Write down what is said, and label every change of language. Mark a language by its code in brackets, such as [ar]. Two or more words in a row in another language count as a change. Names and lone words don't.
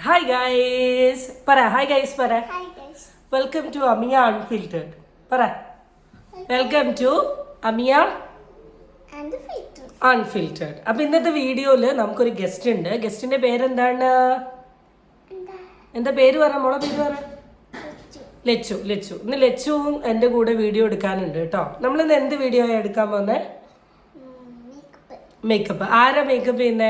[en] Hi guys. Para. Hi guys. Para. Hi guys. Welcome to Amia Unfiltered. Para. Welcome to Amia And the filter. Unfiltered. [ml] അപ്പോൾ ഇന്നത്തെ വീഡിയോയിൽ നമുക്കൊരു ഗസ്റ്റ് ഉണ്ട്. ഗസ്റ്റിന്റെ പേരെന്താണ്? എന്താ പേര് പറ, മോളെ പേര് പറ. ലച്ചു. ഇന്ന് ലച്ചുവും എൻ്റെ കൂടെ വീഡിയോ എടുക്കാനുണ്ട് കേട്ടോ. നമ്മളിന്ന് എന്ത് വീഡിയോ എടുക്കാൻ പോകുന്നേ? മേക്കപ്പ്. ആരാ മേക്കപ്പ് ചെയ്യുന്നേ?